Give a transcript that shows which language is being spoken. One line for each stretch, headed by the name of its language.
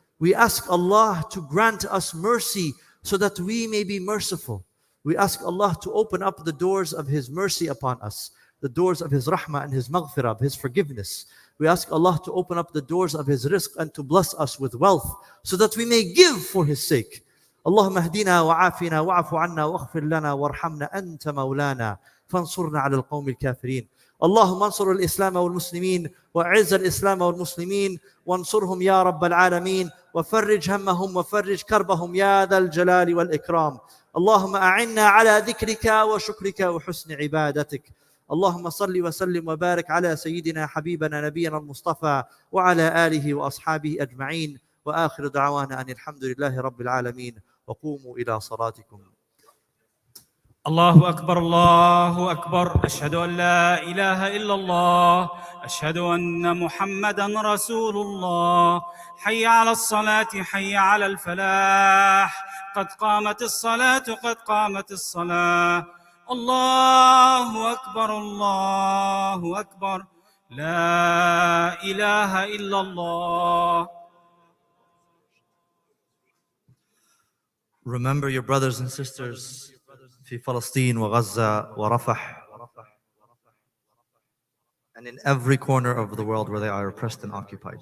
English: We ask Allah to grant us mercy so that we may be merciful. We ask Allah to open up the doors of His mercy upon us, the doors of His rahmah and His maghfirah, of His forgiveness. We ask Allah to open up the doors of His rizq and to bless us with wealth so that we may give for His sake.
Arabic: اللهم اهدنا وعافنا واعف عنا واغفر لنا وارحمنا أنت مولانا فانصرنا على القوم الكافرين. اللهم انصر الإسلام والمسلمين وأعز الإسلام والمسلمين وانصرهم يا رب العالمين وفرج همهم وفرج كربهم يا ذا الجلال والإكرام. اللهم أعنا على ذكرك وشكرك وحسن عبادتك. اللهم صل وسلم وبارك على سيدنا حبيبنا نبينا المصطفى وعلى آله وأصحابه أجمعين وآخر دعوانا أن الحمد لله رب العالمين وقوموا إلى صلاتكم. الله أكبر الله أكبر، أشهد أن لا إله إلا الله، أشهد أن محمدًا رسول الله. حي على الصلاة حي على الفلاح، قد قامت الصلاة قد قامت الصلاة. الله أكبر الله أكبر، لا إله إلا الله.
English: Remember your brothers and sisters
Arabic: في فلسطين وغزة ورفح
English: and in every corner of the world where they are oppressed and occupied.